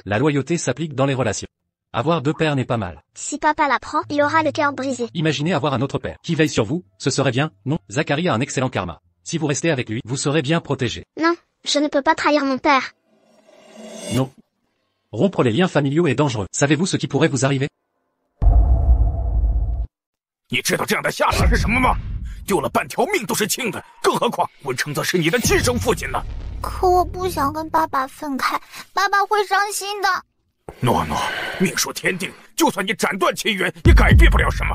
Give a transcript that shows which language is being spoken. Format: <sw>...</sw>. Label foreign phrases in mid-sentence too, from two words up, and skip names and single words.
<fr>La loyauté s'applique dans les relations. Avoir deux pères n'est pas mal. Si papa l'apprend, il aura le cœur brisé. Imaginez avoir un autre père qui veille sur vous, ce serait bien, non? Zachary a un excellent karma. Si vous restez avec lui, vous serez bien protégé. Non, je ne peux pas trahir mon père. Non. Rompre les liens familiaux est dangereux. Savez-vous ce qui pourrait vous arriver?</fr> <zh>你知道这样的下场是什么吗？丢了半条命都是轻的，更何况文成则是你的亲生父亲呢？可我不想跟爸爸分开，爸爸会伤心的。诺诺，命数天定，就算你斩断其缘，也改变不了什么。</zh>